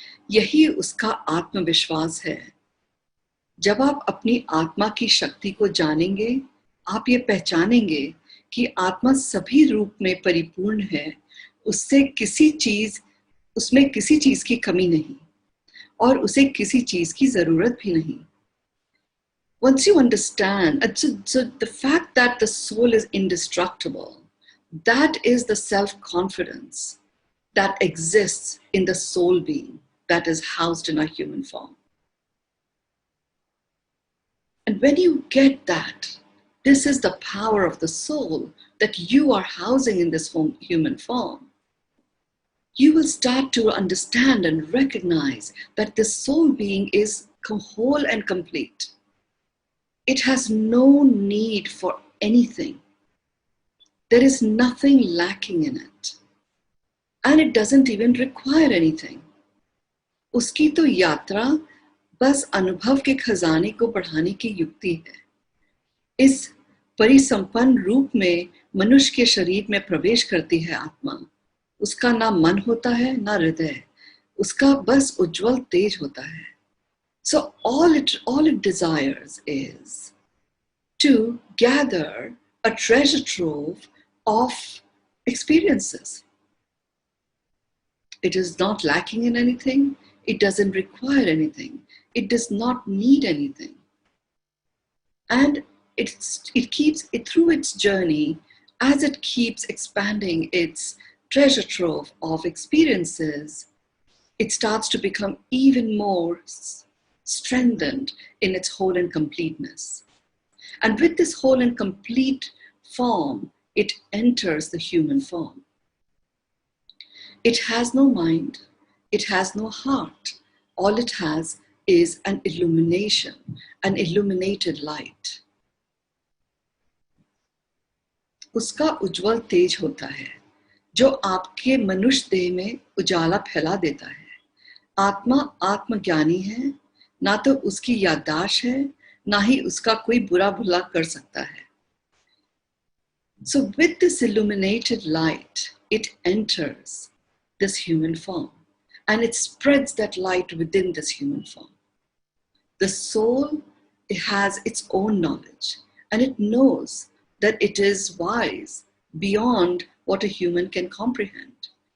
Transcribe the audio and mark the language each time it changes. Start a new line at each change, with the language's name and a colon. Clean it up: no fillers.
Hindi: यही उसका आत्मविश्वास है. जब आप अपनी आत्मा की शक्ति को जानेंगे, आप ये पहचानेंगे कि आत्मा सभी रूप में परिपूर्ण है, उसमें किसी चीज की कमी नहीं और उसे किसी चीज की जरूरत भी नहीं.
English: Once you understand, so the fact that the soul is indestructible, that is the self-confidence that exists in the soul being that is housed in a human form. And when you get that, this is the power of the soul that you are housing in this human form, you will start to understand and recognize that this soul being is whole and complete. It has no need for anything. There is nothing lacking in it. And it doesn't even require anything.
Hindi: उसकी तो यात्रा बस अनुभव के खजाने को बढ़ाने की युक्ति है. इस परिसंपन्न रूप में मनुष्य के शरीर में प्रवेश करती है आत्मा. उसका ना मन होता है ना हृदय. उसका बस उज्जवल तेज होता है.
English: So all it desires is to gather a treasure trove of experiences. It is not lacking in anything. It doesn't require anything. It does not need anything. And it keeps it through its journey, as it keeps expanding its treasure trove of experiences, it starts to become even more strengthened in its whole and completeness. And with this whole and complete form, it enters the human form. It has no mind, it has no heart. All it has is an illumination, an illuminated light.
Hindi: उसका उज्जवल तेज होता है, जो आपके मनुष्य देह में उजाला फैला देता है. आत्मा आत्मज्ञानी है, ना तो उसकी याददाश्त है, ना ही उसका कोई बुरा भला कर सकता है.
English: So with this illuminated light, it enters this human form and it spreads that light within this human form. The soul, it has its own knowledge and it knows that it is wise beyond what a human can comprehend.